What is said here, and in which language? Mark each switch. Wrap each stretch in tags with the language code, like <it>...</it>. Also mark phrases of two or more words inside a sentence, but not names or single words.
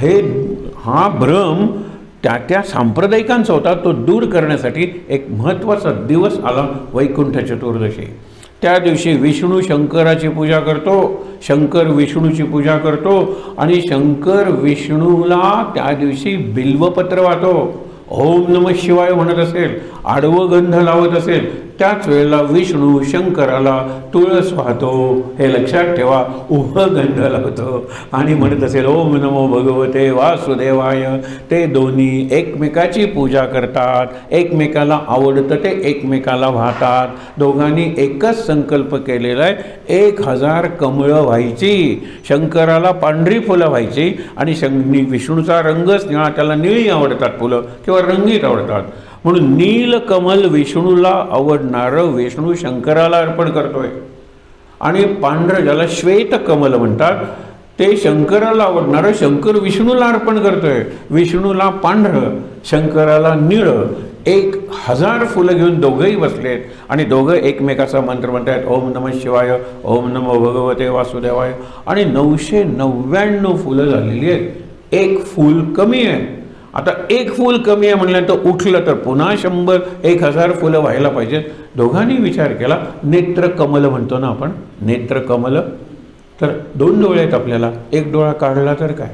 <mr>हा भ्रम त्या सांप्रदायिकांचा होता. तो दूर करण्यासाठी एक महत्त्वाचा दिवस आला, वैकुंठ चतुर्दशी. त्या दिवशी विष्णू शंकराची पूजा करतो, शंकर विष्णूची पूजा करतो. आणि शंकर विष्णूला त्या दिवशी बिल्वपत्र वाहतो,</mr> <sa>ओम नमः शिवाय</sa> <mr>म्हणत असेल, आडवं गंध लावत असेल. त्याच वेळेला विष्णू शंकराला तुळस वाहतो. हे लक्षात ठेवा. उभं गंध लावतो आणि म्हणत असेल</mr> <sa>ओम नमो भगवते वासुदेवाय.</sa> <mr>ते दोन्ही एकमेकाची पूजा करतात, एकमेकाला आवडतं ते एकमेकाला वाहतात. दोघांनी एकच संकल्प केलेला आहे, 1000 कमळं व्हायची. शंकराला पांढरी फुलं व्हायची आणि विष्णूचा रंगच निळा, त्याला निळी आवडतात फुलं किंवा रंगीत आवडतात. म्हणून नीलकमल विष्णूला आवडणारं विष्णू शंकराला अर्पण करतोय. आणि पांढरं, ज्याला श्वेत कमल म्हणतात, ते शंकराला आवडणारं शंकर विष्णूला अर्पण करतोय. विष्णूला पांढरं, शंकराला निळं. 1000 फुलं घेऊन दोघंही बसलेत आणि दोघं एकमेकाचा मंत्र म्हणतात,</mr> <sa>ओम नमः शिवाय, ओम नमो भगवते वासुदेवाय.</sa> <mr>आणि 999 फुलं झालेली आहेत. एक फूल कमी आहे. आता एक फूल कमी आहे म्हणल्यानंतर उठलं तर पुन्हा 100-1000 फुलं व्हायला पाहिजेत. दोघांनी विचार केला, नेत्रकमल म्हणतो ना आपण, नेत्रकमल. तर 2 डोळे आहेत आपल्याला, एक डोळा काढला तर काय.</mr>